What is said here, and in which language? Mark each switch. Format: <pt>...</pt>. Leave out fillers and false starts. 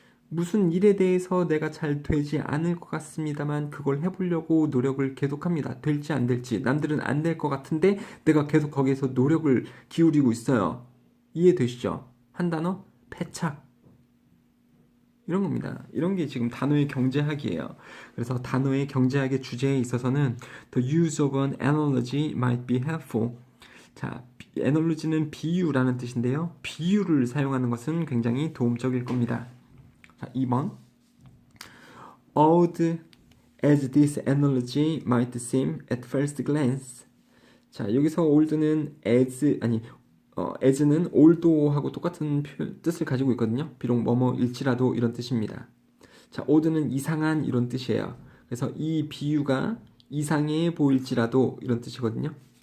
<ko>무슨 일에 대해서 내가 잘 되지 않을 것 같습니다만 그걸 해보려고 노력을 계속합니다. 될지 안 될지. 남들은 안 될 것 같은데 내가 계속 거기에서 노력을 기울이고 있어요. 이해되시죠? 한 단어? 패착. 이런 겁니다. 이런 게 지금 단어의 경제학이에요. 그래서 단어의 경제학의 주제에 있어서는</ko> <en>The use of an analogy might be helpful.</en> <ko>자, analogy는 비유라는 뜻인데요. 비유를 사용하는 것은 굉장히 도움적일 겁니다. 자, 2번.</ko> <en>Odd as this analogy might seem at first glance.</en> <ko>자, 여기서 old는 as는 old하고 똑같은 뜻을 가지고 있거든요. 비록 뭐뭐일지라도 이런 뜻입니다. 자, odd는 이상한 이런 뜻이에요. 그래서 이 비유가 이상해 보일지라도 이런 뜻이거든요.</ko>